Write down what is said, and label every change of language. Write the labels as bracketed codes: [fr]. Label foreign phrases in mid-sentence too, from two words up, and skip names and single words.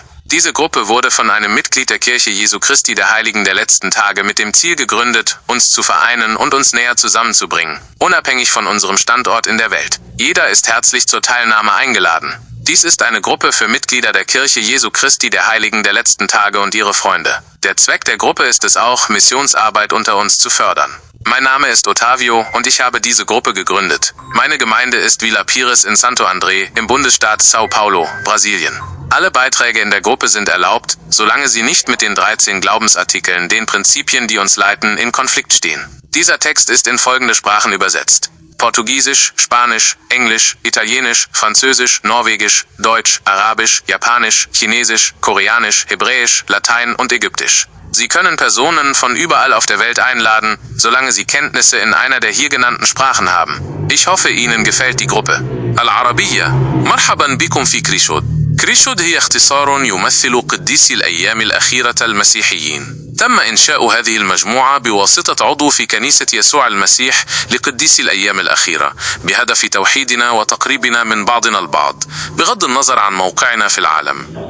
[de] Diese Gruppe wurde von einem Mitglied der Kirche Jesu Christi der Heiligen der letzten Tage mit dem Ziel gegründet, uns zu vereinen und uns näher zusammenzubringen, unabhängig von unserem Standort in der Welt. Jeder ist herzlich zur Teilnahme eingeladen. Dies ist eine Gruppe für Mitglieder der Kirche Jesu Christi der Heiligen der letzten Tage und ihre Freunde. Der Zweck der Gruppe ist es auch, Missionsarbeit unter uns zu fördern. Mein Name ist Otavio und ich habe diese Gruppe gegründet. Meine Gemeinde ist Vila Pires in Santo André im Bundesstaat São Paulo, Brasilien. Alle Beiträge in der Gruppe sind erlaubt, solange sie nicht mit den 13 Glaubensartikeln, den Prinzipien, die uns leiten, in Konflikt stehen. Dieser Text ist in folgende Sprachen übersetzt: Portugiesisch, Spanisch, Englisch, Italienisch, Französisch, Norwegisch, Deutsch, Arabisch, Japanisch, Chinesisch, Koreanisch, Hebräisch, Latein und Ägyptisch. Sie können Personen von überall auf der Welt einladen, solange sie Kenntnisse in einer der hier genannten Sprachen haben. Ich hoffe, Ihnen gefällt die Gruppe. [ar] Al-Arabiyya. مرحبا بكم في كريشود. كريشود هي اختصار يمثل قديسي الأيام الأخيرة المسيحيين. تم إنشاء هذه المجموعة بواسطة عضو في كنيسة يسوع المسيح لقديسي الأيام الأخيرة بهدف توحيدنا وتقريبنا من بعضنا البعض بغض النظر عن موقعنا في العالم.